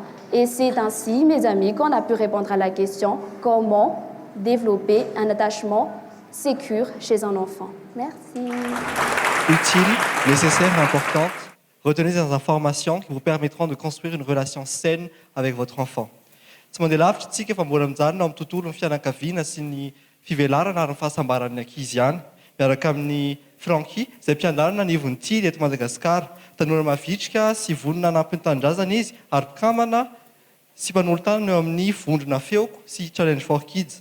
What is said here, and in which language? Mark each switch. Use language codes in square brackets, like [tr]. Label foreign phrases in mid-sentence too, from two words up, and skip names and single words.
[fr] Et c'est ainsi, mes amis, qu'on a pu répondre à la question « Comment développer un attachement sécure chez un enfant ?» Merci. Utile, nécessaire et importante, retenez des informations qui vous permettront de construire une relation saine avec votre enfant. [mg] Fivelarana ary ny fahasambaran'ny ankizy ihany miaraka amin'ny Franky izay mpianarana nivon'ny Tily eto Madagasikara. Tanora mavitrika sy vonona anampy ny tanindrazana izy ary mpikambana sy mpanolontana eo amin'ny vondrona feoko sy Challenge for Kids.